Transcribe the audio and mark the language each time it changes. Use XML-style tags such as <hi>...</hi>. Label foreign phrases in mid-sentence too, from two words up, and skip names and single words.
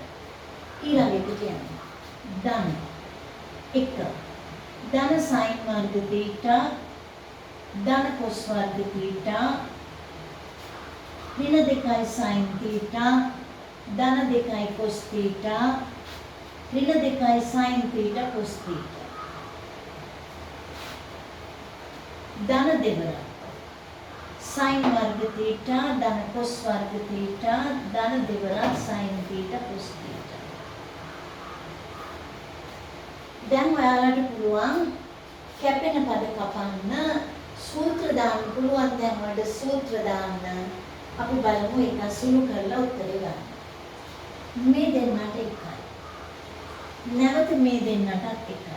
<si>ඊළඟට කියන්නේ ධන 1 ධන sin වර්ග θ ධන cos වර්ග θ ඍණ 2 sin θ ධන 2 cos θ ඍණ 2 sin θ cos θ. ධන දෙවරක් sin වර්ග තීටා ධන cos වර්ග තීටා ධන දෙවරක් sin थीटा cos थीटा. දැන් ඔයාලට පුළුවන් කැපෙන පද කපන්න, සූත්‍ර දාන්න පුළුවන්. දැන් වලට සූත්‍ර දාන්න. අපි බලමු ඒක සුළු කරලා උත්තරේ ගන්න. මේ දෙන්නට එකයි. නැවත මේ දෙන්නටත් එකයි.</si>